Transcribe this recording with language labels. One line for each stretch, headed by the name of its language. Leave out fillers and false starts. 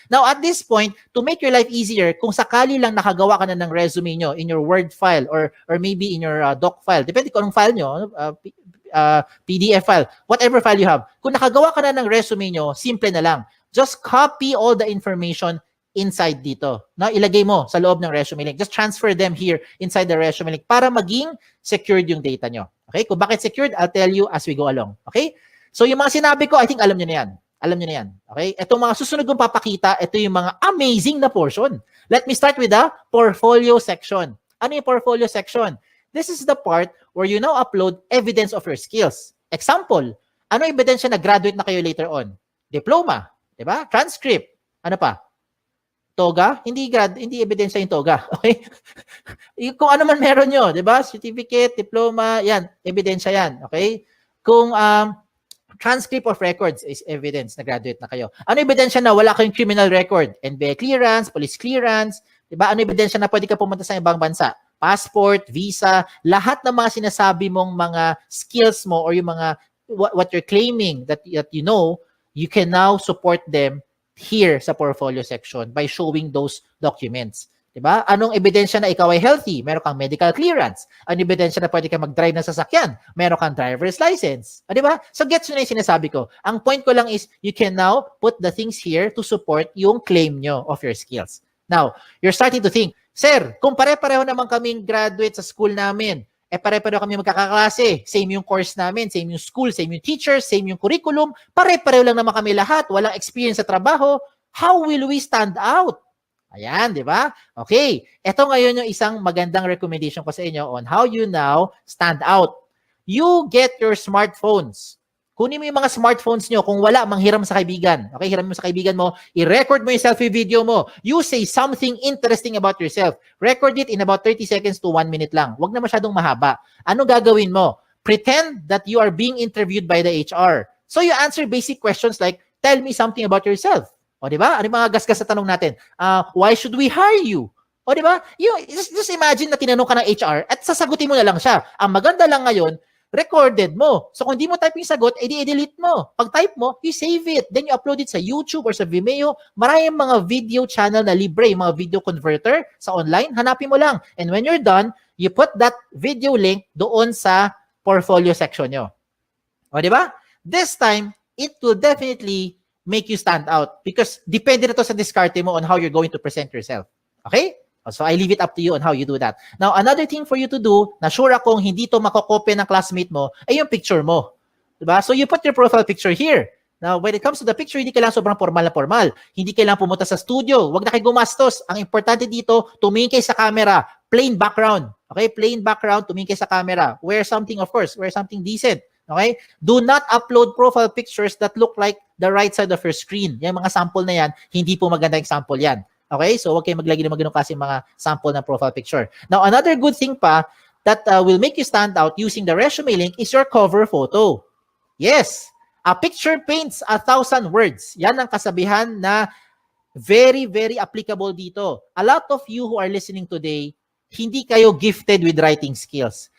English: Now, at this point, to make your life easier,
Filipino: kung sakali lang nakagawa ka na ng resume nyo in your Word file or maybe in your doc file, depende kung anong file nyo, PDF file,
English: whatever file you have,
Filipino: kung nakagawa ka na ng resume nyo, simple na lang.
English: Just copy all the information inside dito.
Filipino: Now, ilagay mo sa loob ng resume link.
English: Just transfer them here inside the resume link
Filipino: para maging secured yung data nyo.
English: Okay?
Filipino: Kung bakit secured,
English: I'll tell you as we go along.
Filipino: Okay? So, yung mga sinabi ko, I think alam nyo na yan. Alam nyo na yan. Okay? Itong mga susunod kong papakita, ito yung mga amazing na portion.
English: Let me start with the portfolio section.
Filipino: Ano yung portfolio section?
English: This is the part where you now upload evidence of your skills.
Filipino: Example, ano ebidensya na graduate na kayo later on? Diploma, di ba? Transcript. Ano pa? Toga? Hindi ebidensya yung toga. Okay? Kung ano man meron nyo, di ba? Certificate, diploma, yan. Ebidensya yan. Okay? Kung transcript of records is evidence na graduate na kayo. Ano ebidensya na wala kayong criminal record? NBA clearance, police clearance, di ba? Ano ebidensya na pwede ka pumunta sa ibang bansa?
English: Passport, visa,
Filipino: lahat ng mga sinasabi mong mga skills mo or yung mga
English: what you're claiming that you know, you can now support them here sa portfolio section by showing those documents. Diba?
Filipino: Anong ebidensya na ikaw ay healthy? Meron kang medical clearance. Anong ebidensya na pwede kang mag-drive ng sasakyan? Meron kang driver's license. Diba? So gets nyo na yung sinasabi ko. Ang point ko lang is
English: you can now put the things here to support
Filipino: yung claim nyo of your skills. Now, you're starting to think, Sir, kung pare-pareho naman kaming graduate sa school namin, pare-pareho kami magkakaklase, same yung course namin, same yung school, same yung teachers, same yung curriculum, pare-pareho lang naman kami lahat, walang experience sa trabaho,
English: how will we stand out?
Filipino: Ayan, di ba? Okay, ito ngayon yung isang magandang recommendation ko sa inyo
English: on how you now stand out. You get your smartphones.
Filipino: Kunin mo yung mga smartphones nyo. Kung wala, manghiram sa kaibigan. Okay, hiram mo sa kaibigan mo. I-record mo yung selfie video mo.
English: You say something interesting about yourself. Record it in about 30 seconds to 1 minute lang.
Filipino: Huwag na masyadong mahaba. Ano gagawin mo?
English: Pretend that you are being interviewed by the HR. So you answer basic questions like, tell me something about yourself.
Filipino: O, di ba? Ano yung mga gasgas sa tanong natin?
English: Why should we hire you?
Filipino: O, di ba? Just imagine na tinanong ka ng HR at sasagutin mo na lang siya. Ang maganda lang ngayon, recorded mo. So, kung di mo type yung sagot, edi-delete mo. Pag type mo,
English: you save it. Then you upload it
Filipino: sa YouTube or sa Vimeo. Maraming mga video channel na libre, yung mga video converter sa online. Hanapin mo lang.
English: And when you're done, you put that video link doon sa portfolio section nyo. O, di ba? This time, it will definitely make you stand out because
Filipino: depende na to sa diskarte mo
English: on how you're going to present yourself. Okay? So I leave it up to you on how you do that. Now, another thing for you to do,
Filipino: na sure akong hindi to makokopya ng classmate mo, ay yung picture mo.
English: Diba? So you put your profile picture here. Now, when it comes to the picture,
Filipino: hindi kailangan sobrang formal na formal. Hindi kailangan pumunta sa studio. Huwag na kayo gumastos. Ang importante dito, tumingin kayo sa camera. Plain background. Okay? Plain background, tumingin kayo sa camera.
English: Wear something, of course. Wear something decent. Okay? Do not upload profile pictures that look like the right side of your screen.
Filipino: Yung mga sample na yan, hindi po maganda example yan. Okay? So, huwag kayong maglagay ng mga ganun kasi mga sample ng profile picture.
English: Now, another good thing pa that will make you stand out using the resume link is your cover photo. Yes! A picture paints 1,000 words.
Filipino: Yan ang kasabihan na very, very applicable dito.
English: A lot of you who are listening today,
Filipino: hindi kayo
English: gifted with writing skills.